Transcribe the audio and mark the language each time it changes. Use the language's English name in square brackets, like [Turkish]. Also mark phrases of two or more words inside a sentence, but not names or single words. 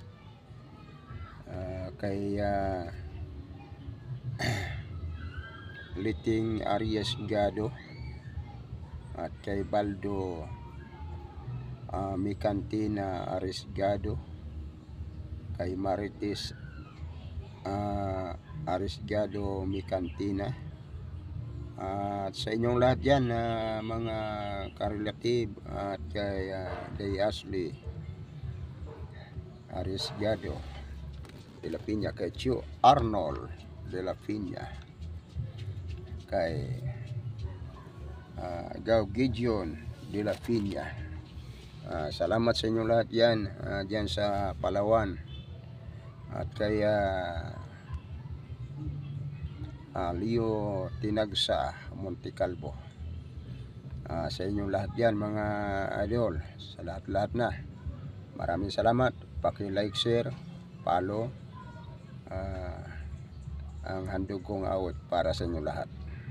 [Filipino] kay Liting Arias Gado, at kay Baldo Micantina Arisgado, kay Marites Arisgado Micantina, at sa inyong lahat yan mga ka-relative, at kay Day Ashley Arisgado de la Piña, kay Chio Arnold de la Piña, kay Gaw Gideon de la Piña. Salamat sa inyong lahat yan, dyan sa Palawan. At kay Leo Tinagsa, Monte Calvo. Sa inyong lahat yan mga idol, sa lahat-lahat na, maraming salamat. Paki-like, share, follow ang handog kong awit para sa inyong lahat.